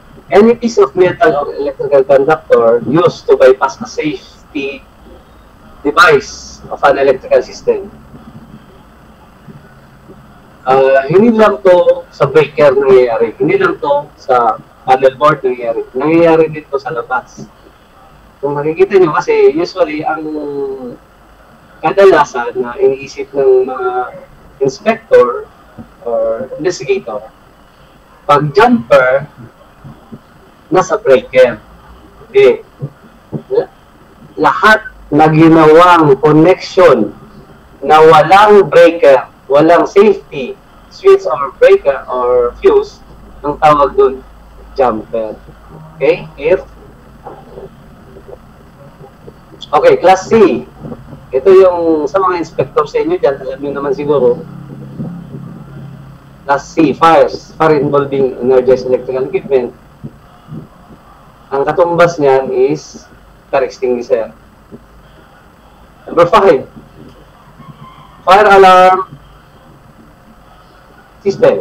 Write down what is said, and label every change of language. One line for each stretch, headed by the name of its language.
English: Any piece of metal or electrical conductor used to bypass a safety device of an electrical system.
Filipino: Hindi lang to sa breaker nangyayari. Hindi lang to sa panel board nangyayari. Nangyayari dito sa labas. Kung makikita nyo kasi usually ang kadalasan na iniisip ng mga inspector or investigator, pag jumper, nasa breaker. Okay. Lahat na ginawang connection na walang breaker, walang safety switch or breaker or fuse, ang tawag doon, jumper.
English: Okay? Clear? Okay, class C.
Filipino: Ito yung sa mga inspector sa inyo dyan, alam nyo naman siguro.
English: Class C, fires. Fire involving energized electrical equipment.
Filipino: Ang katumbas niyan
English: is fire extinguisher. Number 5. Fire alarm system.